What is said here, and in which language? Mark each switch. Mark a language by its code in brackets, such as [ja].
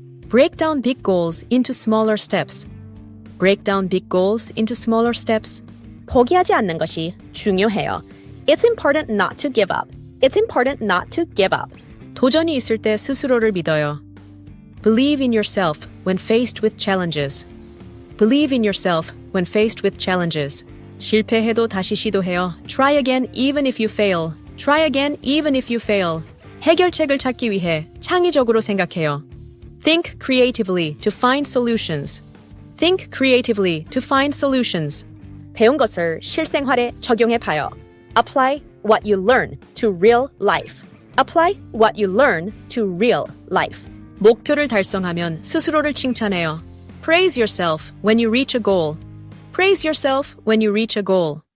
[en] Break down big goals into smaller steps. Break down big goals into smaller steps. [ko] 포기하지 않는 것이 중요해요. [en] It's important not to give up. It's important not to give up. [ko] 도전이 있을 때 스스로를 믿어요. [en] Believe in yourself when faced with challenges. Believe in yourself when faced with challenges. [ko] 실패해도 다시 시도해요. [en] Try again even if you fail. Try again even if you fail. [ko] 해결책을 찾기 위해 창의적으로 생각해요. [en] Think creatively to find solutions. Think creatively to find solutions. [ko] 배운 것을 실생활에 적용해 봐요. [en] Apply what you learn to real life. Apply what you learn to real life. [ko] 목표를 달성하면 스스로를 칭찬해요. [en] Praise yourself when you reach a goal. Praise yourself when you reach a goal.